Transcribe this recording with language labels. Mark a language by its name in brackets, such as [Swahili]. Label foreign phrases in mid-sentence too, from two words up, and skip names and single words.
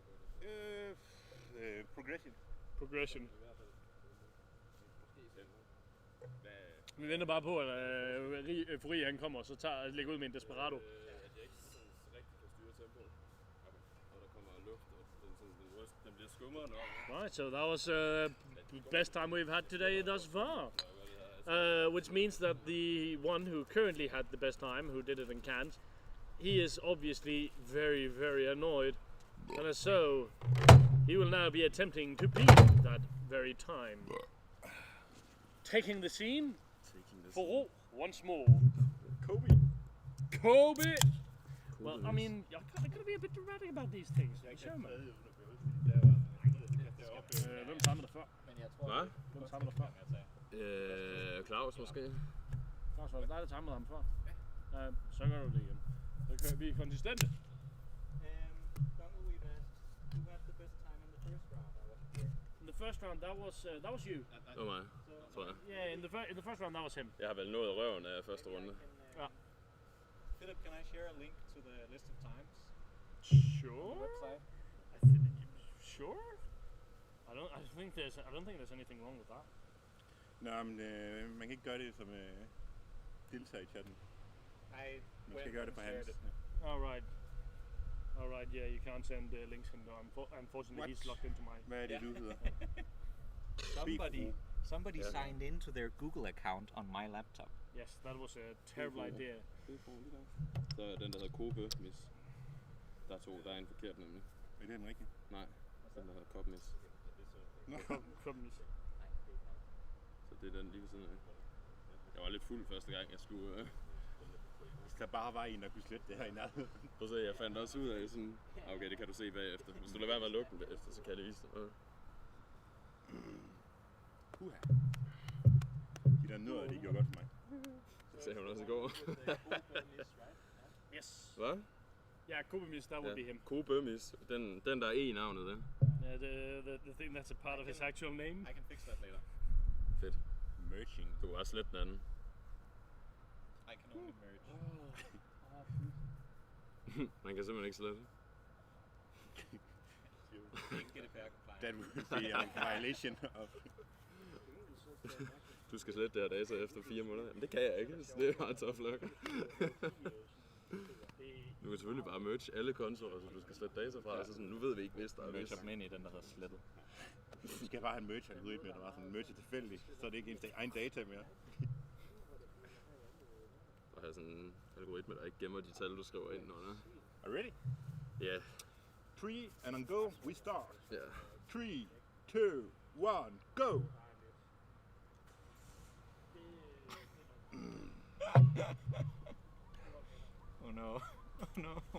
[English] Progression. [Danish] Vi venter bare på, at Furi han kommer, og så lægger ud med en desperado. At jeg ikke rigtig kan styre tempoet. Og der kommer luft, og den bliver skummere nok. [English] Right, so that was the best time we've had today thus far. Which means that the one who currently had the best time, who did it and can't, he is obviously very, very annoyed. And so, he will now be attempting to beat that very time. Taking the scene, TH⁴OFORM once more. Kobe! Well, I mean, you're gonna be a bit dramatic about these things. Sure, [Danish] man. Hvem tager dig før? Hvad? Hvem tager dig før? Claus måske? Claus, var det dig, der tager ham før? Ja, så gør du det igen. Så kører vi konsistente. [English] In the first round, that was you. [Danish] Det var mig, tror jeg. [English] Yeah, in the first round, that was him. [Danish] Jeg har vel nået røven af første runde. Ja. [English] Philip, can I share a link to the list of times? Sure. Website? Sure. I don't think there's anything wrong with that. [Danish] Nå, men man kan ikke gøre det som deltager i chatten. Man skal gøre det for hans. [English] All right, yeah, you can't send links, and unfortunately he's locked into mine. [Danish] Hvad er det, du hedder? [English] Somebody signed into their Google account on my laptop. Yes, that was a terrible idea. [Danish] Så er den, der hedder Kobe-mis. Der er en forkert nemlig. Er det den rigtige? Nej, den der hedder Kop-mis. Kop-mis. Så det er den lige ved siden af. Jeg var lidt fuld første gang, jeg skulle... Hvis der bare var en, der kunne slette det her i nærheden. Prøv at se, jeg fandt også ud af sådan... Okay, det kan du se bagefter. Hvis du lader være med at lukke den bagefter, så kan jeg det vise dig. De der nødder, de gjorde godt for mig. Det sagde hun også i går. Yes. Hvad? [English] Yeah, Kobe-mis, that would be him. Kobe-mis. [Danish] Den der er E navnet, den. [English] Yeah, the thing that's a part of his actual name. I can fix that later. [Danish] Fedt. Merging. Du kan også slette den anden. [English] I can only merge. [Danish] Man kan simpelthen ikke slette. [English] That would be a violation of... [Danish] Du skal slette det her data efter 4 måneder. Men det kan jeg ikke, så det er bare [English] tough luck. [Danish] Du kan selvfølgelig bare merge alle kontorer, så du skal slette data fra, og så sådan, nu ved vi ikke, hvis der er Merge dem ind i den, der hedder slettet. Du skal bare have en merge-algoritme, der var sådan en merge tilfældigt, så er det ikke ens egen data mere. Og have sådan en algoritme, der ikke gemmer de tal, du skriver ind under. [English] Are you ready? Ja. Yeah. 3 and on go, we start. [Danish] Ja. [English] 3, 2, 1, go! Oh no. Oh no.